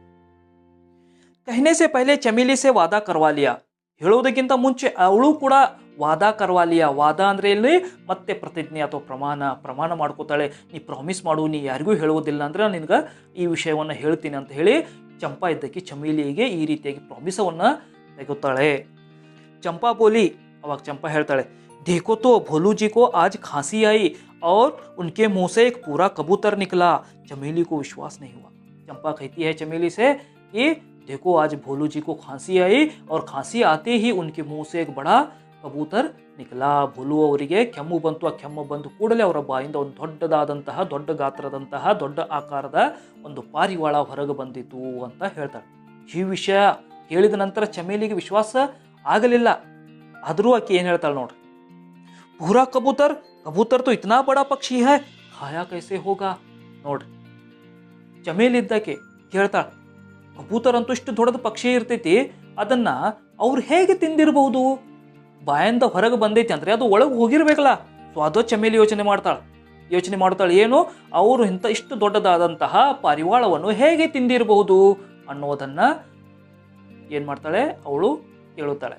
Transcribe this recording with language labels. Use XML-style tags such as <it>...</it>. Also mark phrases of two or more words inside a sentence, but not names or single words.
<hi>कहने से पहले चमेली से वादा करवालिया,</hi> <kn>ಹೇಳುವುದಕ್ಕಿಂತ ಮುಂಚೆ ಅವಳು ಕೂಡ</kn> <hi>वादा करवालिया.</hi> <kn>ವಾದ ಅಂದರೆ ಇಲ್ಲಿ ಮತ್ತೆ ಪ್ರತಿಜ್ಞೆ ಅಥವಾ ಪ್ರಮಾಣ ಮಾಡ್ಕೋತಾಳೆ. ನೀ ಪ್ರಾಮಿಸ್ ಮಾಡು, ನೀ ಯಾರಿಗೂ ಹೇಳುವುದಿಲ್ಲ ಅಂದ್ರೆ ನಿನಗೆ ಈ ವಿಷಯವನ್ನು ಹೇಳ್ತೀನಿ ಅಂತ ಹೇಳಿ ಚಂಪಾ ಇದ್ದಕ್ಕೆ ಚಮೇಲಿಗೆ ಈ ರೀತಿಯಾಗಿ ಪ್ರಾಮಿಸವನ್ನು ತೆಗುತ್ತಾಳೆ. ಚಂಪಾ ಬೋಲಿ, ಅವಾಗ ಚಂಪಾ ಹೇಳ್ತಾಳೆ,</kn> <hi>देखो तो भोलू जी को आज खांसी आई और उनके मुंह से एक पूरा कबूतर निकला. चमेली को विश्वास नहीं हुआ. चंपा कहती है चमेली से कि देखो आज भोलू जी को खांसी आई और खांसी आते ही उनके मुंह से एक बड़ा कबूतर निकला.</hi> <kn>ಭೋಲು ಅವರಿಗೆ ಕೆಮ್ಮು ಬಂತು. ಆ ಕೆಮ್ಮು ಬಂದು ಕೂಡಲೇ ಅವರ ಬಾಯಿಂದ ಒಂದು ದೊಡ್ಡ ಗಾತ್ರದಂತಹ ದೊಡ್ಡ ಆಕಾರದ ಒಂದು ಪಾರಿವಾಳ ಹೊರಗೆ ಬಂದಿತು ಅಂತ ಹೇಳ್ತಾಳೆ. ಈ ವಿಷಯ ಹೇಳಿದ ನಂತರ ಚಮೇಲಿಗೆ ವಿಶ್ವಾಸ ಆಗಲಿಲ್ಲ. ಆದರೂ ಆಕೆ ಏನು ಹೇಳ್ತಾಳೆ ನೋಡ್ರಿ,</kn> <hi>पूरा कबूतर तो इतना बड़ा पक्षी है, खाया कैसे होगा.</hi> <kn>ನೋಡ್ರಿ, ಚಮೇಲಿ ಇದ್ದಕ್ಕೆ ಕೇಳ್ತಾಳೆ, ಕಬೂತರ್ ಅಂತೂ ಇಷ್ಟು ದೊಡ್ಡದ ಪಕ್ಷಿ ಇರ್ತೈತಿ, ಅದನ್ನ ಅವ್ರು ಹೇಗೆ ತಿಂದಿರಬಹುದು? ಬಾಯಿಂದ ಹೊರಗೆ ಬಂದೈತಿ ಅಂದ್ರೆ ಅದು ಒಳಗೆ ಹೋಗಿರ್ಬೇಕಲ್ಲ. ಸೊ ಅದು ಚಮೇಲಿ ಯೋಚನೆ ಮಾಡ್ತಾಳೆ, ಯೋಚನೆ ಮಾಡ್ತಾಳೆ, ಏನು ಅವರು ಇಷ್ಟು ದೊಡ್ಡದಾದಂತಹ ಪಾರಿವಾಳವನ್ನು ಹೇಗೆ ತಿಂದಿರಬಹುದು ಅನ್ನೋದನ್ನು ಏನು ಮಾಡ್ತಾಳೆ, ಅವಳು ಕೇಳುತ್ತಾಳೆ.</kn>